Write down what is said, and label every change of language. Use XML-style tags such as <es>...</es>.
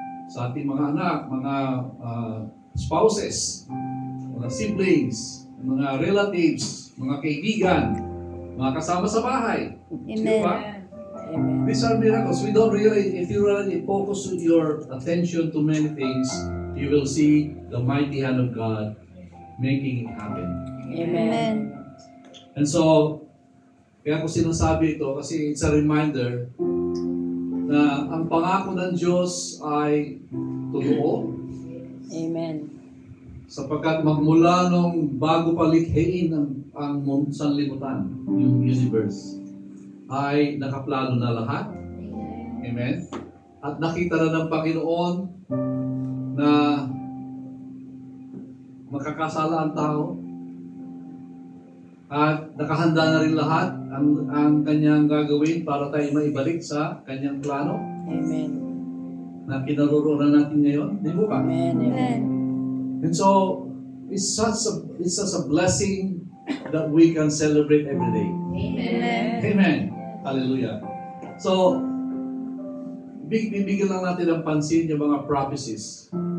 <tl>Sa ating mga anak, mga spouses, mga siblings, mga relatives, mga kaibigan, mga kasama sa bahay. Amen. Di ba? Amen.</tl> <en>These are miracles. We don't really, if you really focus your attention to many things, you will see the mighty hand of God making it happen. Amen.</en> <tl>And so, kaya ko sinasabi ito kasi</tl> <en>it's a reminder</en> <tl>na ang pangako ng Diyos ay totoo. Amen. Sapagkat magmula nung bago palikhain ang sanlibutan, yung universe, ay nakaplano na lahat. Amen. At nakita na ng Panginoon na makakasala ang tao. At nakahanda na rin lahat ang kanyang gagawin para tayo maibalik sa kanyang plano. Amen. Na kinaroroonan natin ngayon. Di ba? Amen. Amen.</tl> <en>And so, it's such a blessing that we can celebrate every day. Amen. Amen. Hallelujah.</en> <tl>So, bibigyan lang natin ng pansin yung mga prophecies.</tl>